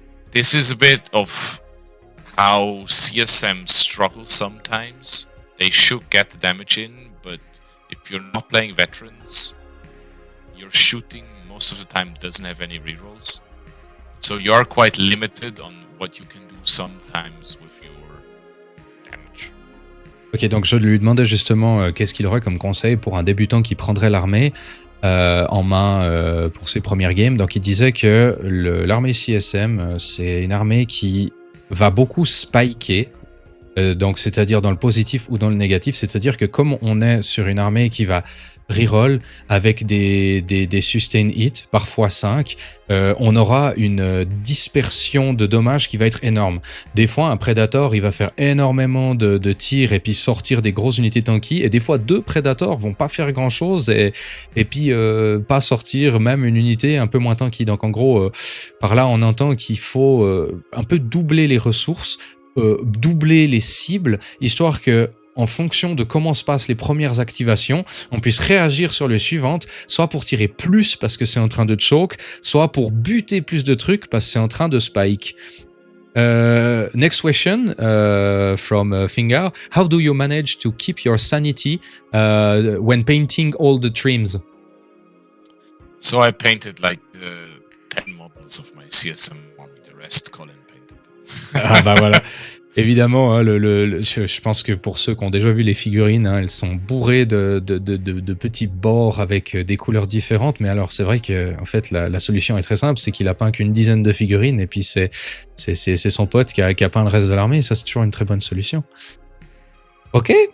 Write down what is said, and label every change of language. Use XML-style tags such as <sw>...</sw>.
<en>This is a bit of how CSM struggles sometimes. They should get the damage in, but if you're not playing veterans, your shooting most of the time doesn't have any rerolls. So you are quite limited on what you can do sometimes with your damage.</en> <fr>Ok, donc je lui demandais justement qu'est-ce qu'il aurait comme conseil pour un débutant qui prendrait l'armée en main pour ses premières games. Donc il disait que l'armée CSM, c'est une armée qui va beaucoup spiker. Donc c'est-à-dire dans le positif ou dans le négatif, c'est-à-dire que comme on est sur une armée qui va reroll avec des sustain hits, parfois 5, on aura une dispersion de dommages qui va être énorme. Des fois, un Predator, il va faire énormément de tirs et puis sortir des grosses unités tanky, et des fois, 2 Predators vont pas faire grand-chose et puis pas sortir même une unité un peu moins tanky. Donc en gros, par là, on entend qu'il faut un peu doubler les ressources, doubler les cibles, histoire que en fonction de comment se passent les premières activations, on puisse réagir sur les suivantes, soit pour tirer plus parce que c'est en train de choke, soit pour buter plus de trucs parce que c'est en train de spike.</fr> <en>Next question from Finger. How do you manage to keep your sanity when painting all the trims? So I painted like 10 models of my CSM army, the rest Colin painted.</en> <fr>Ah bah voilà. Évidemment, hein, je pense que pour ceux qui ont déjà vu les figurines, hein, elles sont bourrées de petits bords avec des couleurs différentes. Mais alors, c'est vrai que en fait, la solution est très simple, c'est qu'il a peint qu'une dizaine de figurines et puis c'est son pote qui a peint le reste de l'armée. Et ça, c'est toujours une très bonne solution. Ok.</fr>